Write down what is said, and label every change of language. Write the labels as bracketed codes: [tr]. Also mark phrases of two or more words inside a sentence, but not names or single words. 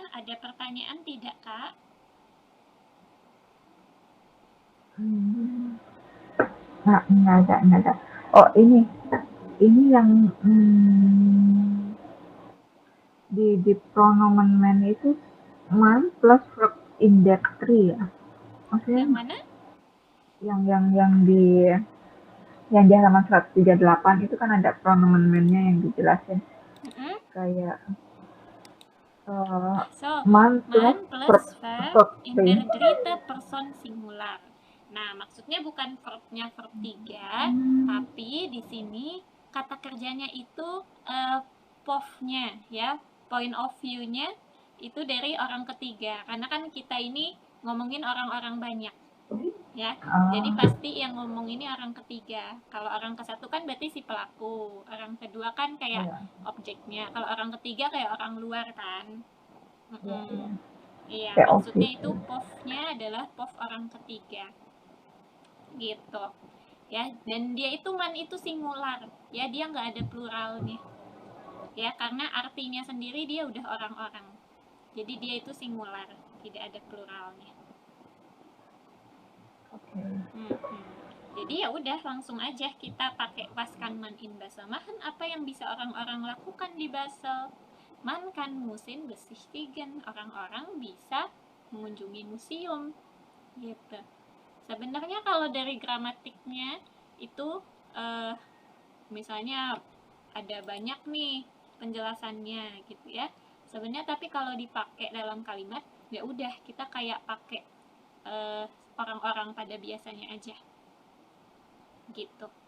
[id] Ada pertanyaan tidak, Kak? Enggak ada. Oh, ini yang di pronomen man itu [de] man plus verb in that [id] 3 ya. Maksudnya Yang mana? yang di halaman 138 itu kan ada pronomen man-nya yang dijelasin. Kayak [de] man plus verb in der dritte person singular. [id] Nah, maksudnya bukan verbnya verb 3, tapi di sini kata kerjanya itu POV-nya ya, [en] point of view- [id] nya itu dari orang ketiga. Karena kan kita ini ngomongin orang-orang banyak. Ya. Jadi pasti yang ngomong ini orang ketiga. Kalau orang ke-1 kan berarti si pelaku, orang kedua kan kayak objeknya. Kalau orang ketiga kayak orang luar kan. Iya, maksudnya itu POV-nya adalah POV orang ketiga. Gitu. Ya, dan dia itu man itu singular. Ya, dia nggak ada pluralnya. Ya, karena artinya sendiri dia udah orang-orang. Jadi dia itu singular, tidak ada pluralnya. Jadi ya udah langsung aja kita pakai [de] was kan man in Basel machen. [id] Apa yang bisa orang-orang lakukan di Basel? [de] Man kan Museen besichtigen. [id] Orang-orang bisa mengunjungi museum. Gitu. Sebenarnya kalau dari gramatiknya itu misalnya ada banyak nih penjelasannya gitu ya. Sebenarnya tapi kalau dipakai dalam kalimat ya udah kita kayak pakai orang-orang pada biasanya aja gitu.